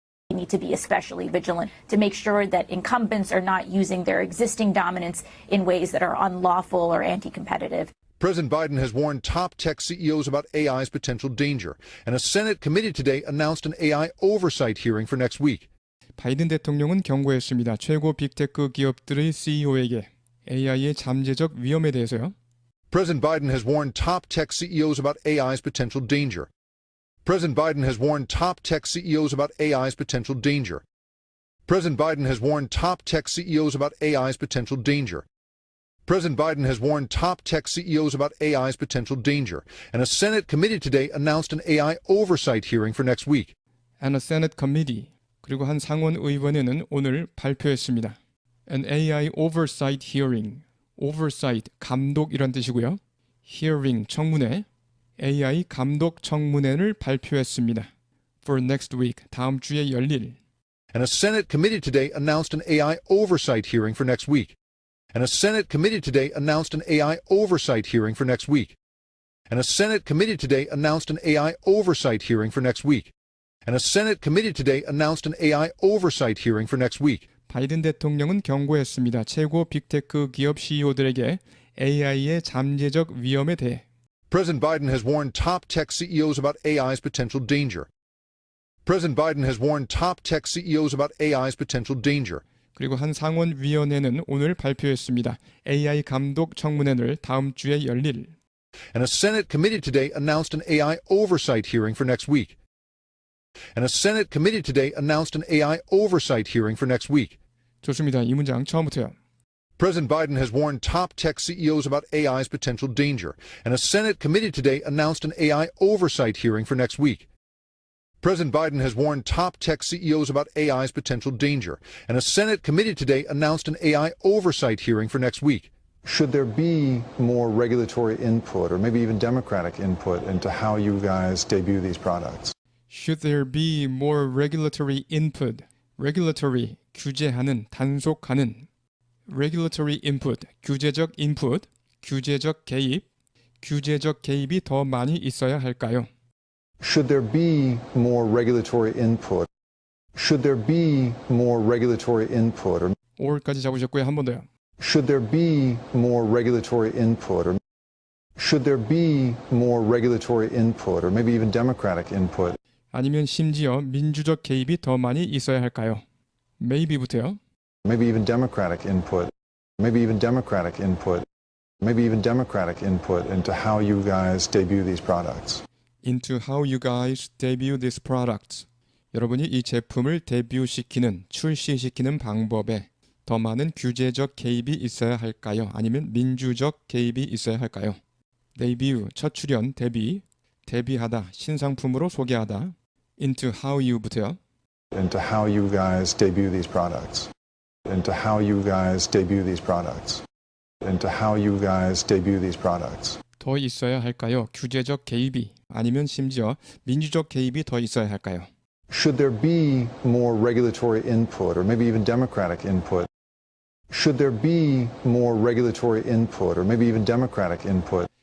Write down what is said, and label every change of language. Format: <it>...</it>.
<en>We need to be especially vigilant to make sure that incumbents are not using their existing dominance in ways that are unlawful or anti-competitive. President Biden has warned top tech CEOs about AI's potential danger, and a Senate committee today announced an AI oversight hearing for next week.</en> <ko>바이든 대통령은 경고했습니다. 최고 빅테크 기업들의 CEO에게 AI의 잠재적 위험에 대해서요.</ko> <en>President Biden has warned top tech CEOs about AI's potential danger. President Biden has warned top tech CEOs about AI's potential danger. President Biden has warned top tech CEOs about AI's potential danger. President Biden has warned top tech CEOs about AI's potential danger, and a Senate committee today announced an AI oversight hearing for next week. And a Senate committee,</en> <ko>그리고 한 상원의원회는 오늘 발표했습니다.</ko> <en>An AI oversight hearing, oversight,</en> <ko>감독이란 뜻이고요. hearing, 청문회, AI 감독 청문회를 발표했습니다.</ko> <en>For next week,</en> <ko>다음 주에 열릴.</ko> <en>And a Senate committee today announced an AI oversight hearing for next week. And a Senate committee today announced an AI oversight hearing for next week. And a Senate committee today announced an AI oversight hearing for next week. And a Senate committee today announced an AI oversight hearing for next week.</en> <ko>바이든 대통령은 경고했습니다. 최고 빅테크 기업 CEO들에게 AI의 잠재적 위험에 대해.</ko> <en>President Biden has warned top tech CEOs about AI's potential danger. President Biden has warned top tech CEOs about AI's potential danger.</en> <ko>그리고 한 상원위원회는 오늘 발표했습니다. AI 감독 청문회를 다음 주에 열릴.</ko> <en>And a Senate committee today announced an AI oversight hearing for next week. And a Senate committee today announced an AI oversight hearing for next week.</en> <ko>좋습니다. 이 문장 처음부터요.</ko> <en>President Biden has warned top tech CEOs about AI's potential danger, and a Senate committee today announced an AI oversight hearing for next week. President Biden has warned top tech CEOs about AI's potential danger, and a Senate committee today announced an AI oversight hearing for next week. Should there be more regulatory input or maybe even democratic input into how you guys debut these products? Should there be more regulatory input?</en> <ko>Regulatory, 규제하는, 단속하는. Regulatory input, 규제적 input, 규제적 개입. 규제적 개입이 더 많이 있어야 할까요?</ko> <en>Should there be more regulatory input? Should there be more regulatory input or</en> <ko>or까지 잡으셨고요. 한 번 더요.</ko> <en>should there be more regulatory input or should there be more regulatory input or maybe even democratic input?</en> <ko>아니면 심지어 민주적 개입이 더 많이 있어야 할까요? Maybe부터요.</ko> <en>Maybe even democratic input. Maybe even democratic input. Maybe even democratic input into how you guys debut these products. Into how you guys debut these products.</en> <ko>여러분이 이 제품을 데뷔시키는, 출시시키는 방법에 더 많은 규제적 개입이 있어야 할까요? 아니면 민주적 개입이 있어야 할까요? debut, 첫 출연, 데뷔, 데뷔하다, 신상품으로 소개하다.</ko> <en>Into how you</en> <ko>부터요.</ko> <en>Into how you guys debut these products. Into how you guys debut these products. Into how you guys debut these products.</en> <ko>더 있어야 할까요? 규제적 개입이 아니면 심지어 민주적 개입이 더 있어야 할까요?</ko> <en>Should there be more regulatory input or maybe even democratic input? Should there be more regulatory input or maybe even democratic input</en>